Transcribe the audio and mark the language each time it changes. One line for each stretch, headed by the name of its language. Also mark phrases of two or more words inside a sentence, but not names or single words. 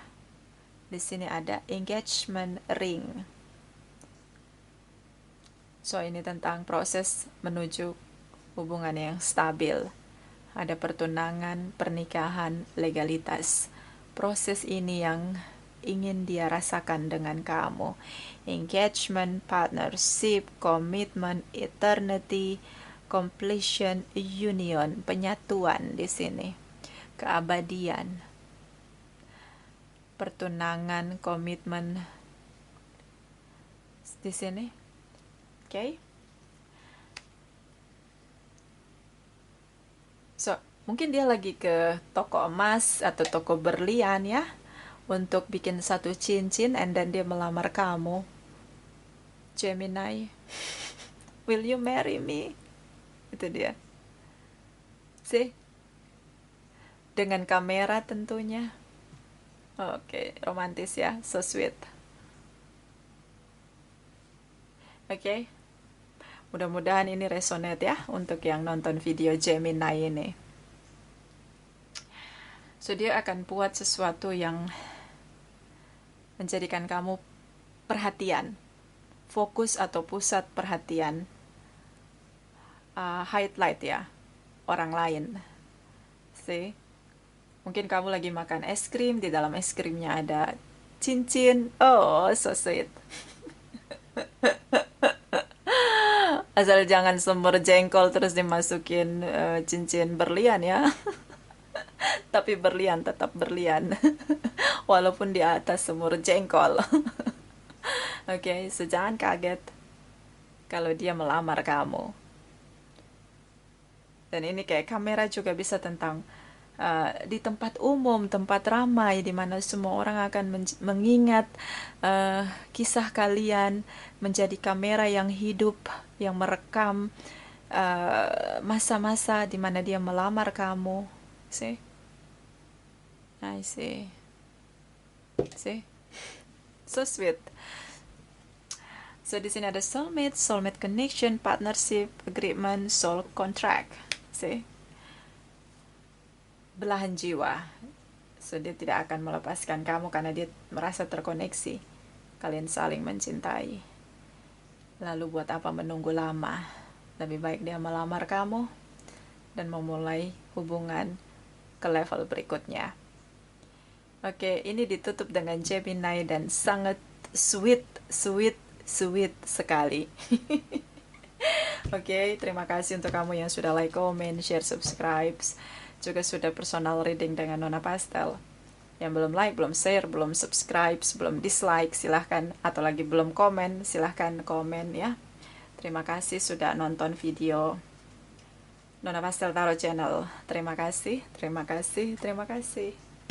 Indonesian: Di sini ada
English: engagement ring.
Indonesian: So, ini tentang proses menuju hubungan yang stabil. Ada pertunangan, pernikahan, legalitas. Proses ini yang ingin dia rasakan dengan kamu.
English: Engagement, partnership, commitment, eternity, completion, union,
Indonesian: penyatuan di sini. Keabadian. Pertunangan, komitmen di sini. Okay? So, mungkin dia lagi ke toko emas atau toko berlian ya, untuk bikin satu cincin,
English: and then
Indonesian: dia melamar kamu. Gemini,
English: will you marry me?
Indonesian: Itu dia. See? Dengan kamera tentunya. Oke, romantis ya,
English: so sweet.
Indonesian: Oke. Mudah-mudahan ini resonate ya untuk yang nonton video Gemini ini. So, dia akan buat sesuatu yang menjadikan kamu perhatian, fokus atau pusat perhatian, highlight ya, orang lain. See? Mungkin kamu lagi makan es krim, di dalam es krimnya ada cincin.
English: Oh, so sweet.
Indonesian: Asal jangan semur jengkol terus dimasukin cincin berlian ya. Tapi berlian, tetap berlian. Walaupun di atas semur jengkol. Oke, so jangan kaget kalau dia melamar kamu. Dan ini kayak kamera juga bisa tentang di tempat umum, tempat ramai, di mana semua orang akan mengingat kisah kalian, menjadi kamera yang hidup, yang merekam masa-masa di mana dia melamar kamu.
English: See? I see. See? So sweet. So
Indonesian: di sini ada
English: soulmate, soulmate connection, partnership, agreement, soul contract. See?
Indonesian: belahan jiwa. So dia tidak akan melepaskan kamu karena dia merasa terkoneksi. Kalian saling mencintai. Lalu buat apa menunggu lama? Lebih baik dia melamar kamu dan memulai hubungan ke level berikutnya. Oke, ini ditutup dengan Gemini dan sangat sweet sekali. Oke, terima kasih untuk kamu yang sudah
English: like, comment, share, subscribe.
Indonesian: Juga sudah
English: personal reading
Indonesian: dengan Nona Pastel. Yang belum like, belum share, belum subscribe, belum dislike, silahkan. Atau lagi belum komen, silahkan komen ya. Terima kasih sudah nonton video Nona Pastel Tarot Channel. Terima kasih, terima kasih, terima kasih.